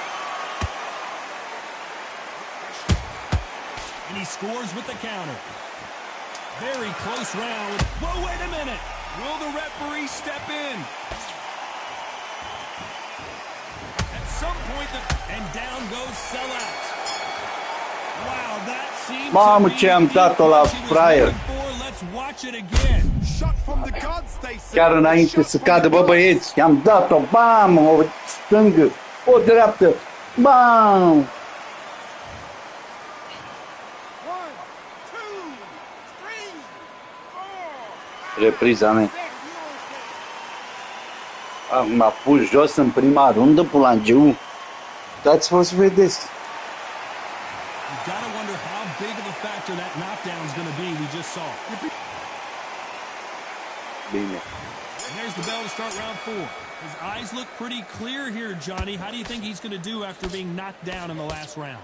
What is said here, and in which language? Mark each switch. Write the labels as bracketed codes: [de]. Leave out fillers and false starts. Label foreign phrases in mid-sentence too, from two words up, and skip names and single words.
[en] And he scores with the counter. Very close round. Whoa, wait a minute. Will the referee step in? At some point, and down goes Sellout. Wow, that seems [ro] Mamă, [en] to be [ro] ce am [en] the [ro] dat-o la [en] punch he was [ro] fraier. [en] looking for. Let's watch it again. Shot from the gods, they say. [ro] Chiar înainte să cadă, bă băieți, i-am dat-o, bam, o stângă, o dreaptă, bam! 1, 2, 3, 4, Repriza mea. 5, 6. M-a pus jos în prima rundă, pulangiu. Dați-vă să vedeți. [en] You gotta wonder how big of a factor that knockdown is going to be. We just saw. [ro] Bine. [en] And there's the bell to start round 4. His eyes look pretty clear here, Johnny. How do you think he's going to do after being knocked down in the last round?